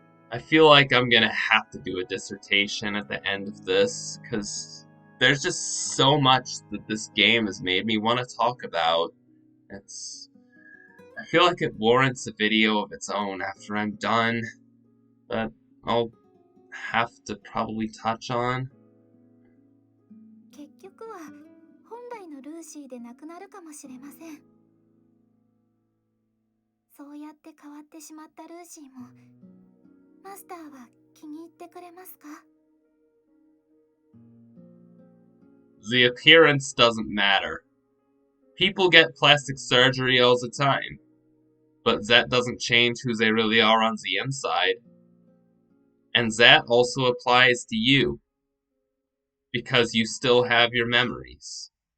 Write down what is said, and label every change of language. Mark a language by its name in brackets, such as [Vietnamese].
[English] I feel like I'm gonna have to do a dissertation at the end of this, because there's just so much that this game has made me want to talk about. I feel like it warrants a video of its own after I'm done, but I'll have to probably touch on. [Japanese] 結局は本来のルーシーでなくなるかもしれません。そうやって変わってしまったルーシーもマスターは気に入ってくれますか？ [English] The appearance doesn't matter. People get plastic surgery all the time, but that doesn't change who they really are on the inside. And that also applies to you, because you still have your memories.